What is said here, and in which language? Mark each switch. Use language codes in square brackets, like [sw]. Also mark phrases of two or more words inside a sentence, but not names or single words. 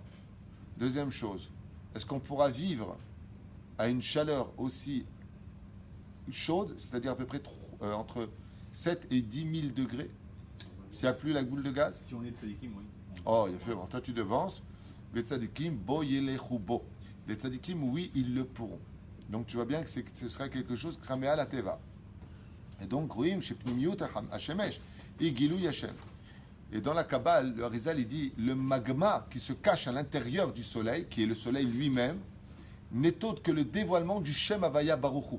[fr] Deuxième chose, est-ce qu'on pourra vivre à une chaleur aussi chaude, c'est-à-dire à peu près entre 7 et 10 000 degrés, s'il n'y a plus la boule de gaz? Si on est tzadikim, oui. Oh, il a fait, bon, toi tu devances. Les tzadikim, [he] בו ילכו בו. [fr] Les tzadikim, oui, ils le pourront. Donc tu vois bien que ce sera quelque chose qui sera [he] מעל הטבע. [fr] Et donc, ruim, chez Pnimiut, Hashemesh, et Gilou Yashem. Et dans la Kabbale, le Harizal, il dit le magma qui se cache à l'intérieur du soleil, qui est le soleil lui-même, n'est autre que le dévoilement du [he] שם הוי"ה ברוך הוא.